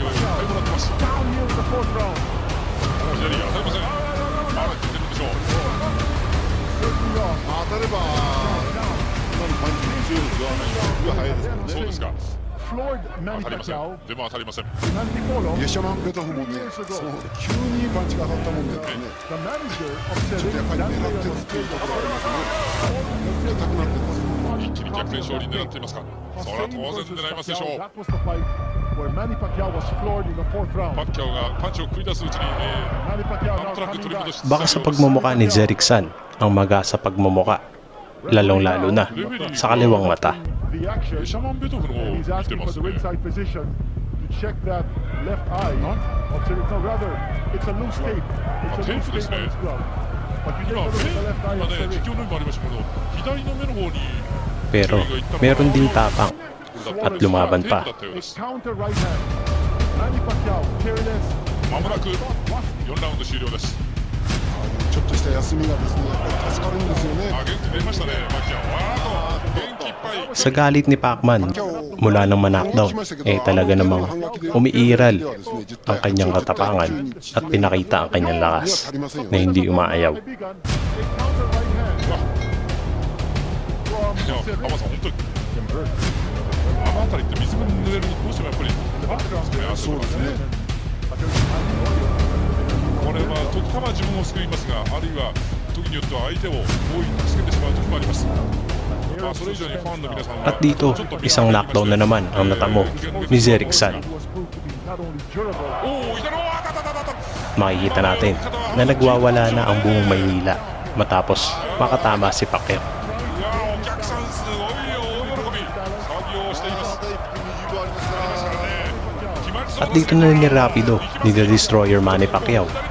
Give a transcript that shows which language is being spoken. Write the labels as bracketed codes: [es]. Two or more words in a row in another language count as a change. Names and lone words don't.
[ja] Floored Manny Pacquiao ゲシャマン・ベトフもね急にパンチが当たったもんでねちょっとやっぱり狙ってるっていうところありますね硬くなってます一気に逆転勝利狙っていますか。それは当然狙いますでしょう。パッキャオがパンチを繰り出すうちになんとなく取り戻して [tl] Baka sa pagmumukha ni Zeriksan ang maga sa pagmumukha, lalong-lalo na sa kaliwang mata. [ja] シャマンベトフの方を見てますね。 [en] check that left eye. No, rather, it's a loose tape. It's a loose tape on his glove. But you take a look at the left eye of Cedric. [ja] 実況の目もありましたけど、左の目の方に [tl] Pero meron ding tapang at lumaban pa. [en] It's counter right hand. Manny Pacquiao, careless. [ja] まもなく4ラウンド終了です。ちょっとした休みがですね、助かるんですよね。元気出ましたね、パッキャオ。元気いっぱい。 [tl] Sa galit ni Pacman, mula nang ma-knockdown, talaga namang umiiral ang kanyang katapangan at pinakita ang kanyang lakas na hindi umaayaw. [ja] 浜さん、本当にあの辺りって水が濡れるとどうしてもやっぱりそうですね。これは時たま自分を救いますが、あるいは時によっては相手を大いに助けてしまう時もあります。 [tl] At dito, isang knockdown na naman ang natamo ni Zeriksan. Makikita natin na nagwawala na ang buong Maynila matapos makatama si Pacquiao. At dito na nirapido ni The Destroyer Manny Pacquiao.